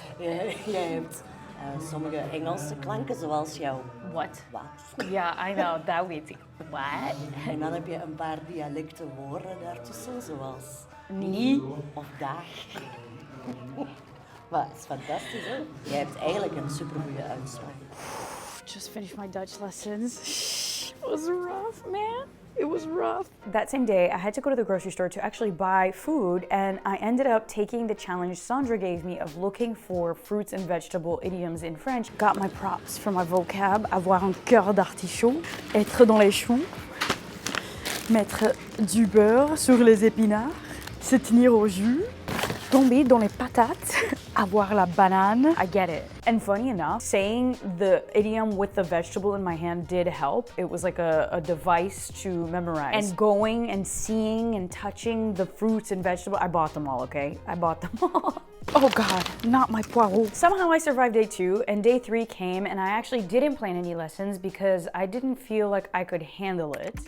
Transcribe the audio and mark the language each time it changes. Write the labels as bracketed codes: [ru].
[nl] Jij hebt sommige Engelse klanken zoals jouw wat. Wat. Ja, [en] I know, [nl] dat weet ik. Wat? En dan heb je een paar dialecten woorden daartussen, zoals niet of dag. Maar het is fantastisch, hè? Jij hebt eigenlijk een supergoeie uitspraak. [en] Just finished my Dutch lessons. It was rough, man. It was rough. That same day, I had to go to the grocery store to actually buy food, and I ended up taking the challenge Sandra gave me of looking for fruits and vegetable idioms in French. Got my props for my vocab. [fr] Avoir un cœur d'artichaut, être dans les choux, mettre du beurre sur les épinards, se tenir au jus, tomber dans les patates, avoir la banane. [en] I get it. And funny enough, saying the idiom with the vegetable in my hand did help. It was like a device to memorize. And going and seeing and touching the fruits and vegetables, I bought them all, okay? I bought them all. Oh God, not my poireaux. Somehow I survived day 2 and day 3 came and I actually didn't plan any lessons because I didn't feel like I could handle it.